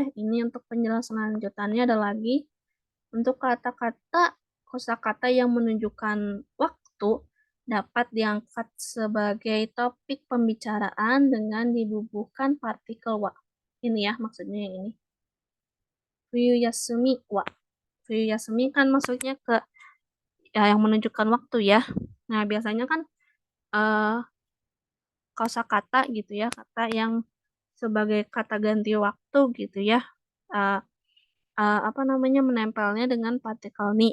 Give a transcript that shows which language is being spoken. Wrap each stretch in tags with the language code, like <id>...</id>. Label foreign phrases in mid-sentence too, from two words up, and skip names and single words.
<id>Ini untuk penjelasan lanjutannya ada lagi. Untuk kata-kata kosakata yang menunjukkan waktu dapat diangkat sebagai topik pembicaraan dengan dibubuhkan partikel wa. Ini ya maksudnya yang ini.</id> <ja>冬休みは. 冬休み</ja> <id>kan maksudnya ke yang menunjukkan waktu ya. Nah, biasanya kan eh kosakata gitu ya, kata yang sebagai kata ganti waktu gitu ya. Eh, apa namanya menempelnya dengan partikel ni.</id>